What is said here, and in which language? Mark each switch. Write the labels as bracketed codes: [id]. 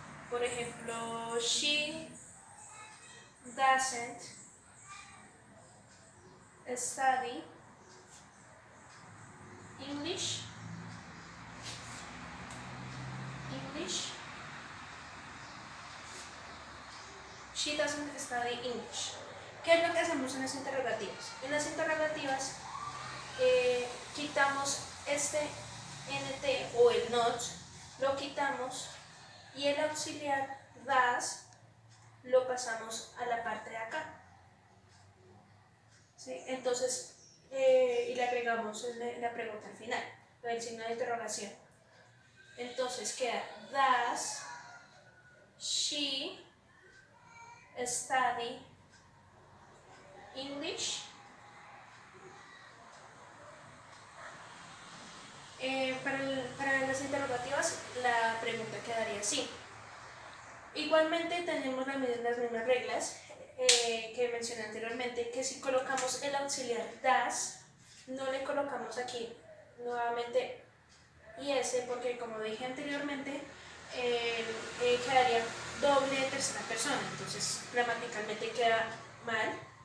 [es] Por ejemplo, [en] she doesn't study English. She doesn't study English. [es] ¿Qué es lo que hacemos en las interrogativas? En las interrogativas quitamos este NT o el not, lo quitamos y el auxiliar does lo pasamos a la parte de acá. ¿Sí? Entonces, y le agregamos la pregunta al final, el signo de interrogación. Entonces queda [en] does she study English? [es] Para las interrogativas la pregunta quedaría así. Igualmente tenemos las mismas reglas que mencioné anteriormente, que si colocamos el auxiliar does, no le colocamos aquí nuevamente IS, porque como dije anteriormente, quedaría doble tercera persona, entonces gramaticalmente queda mal.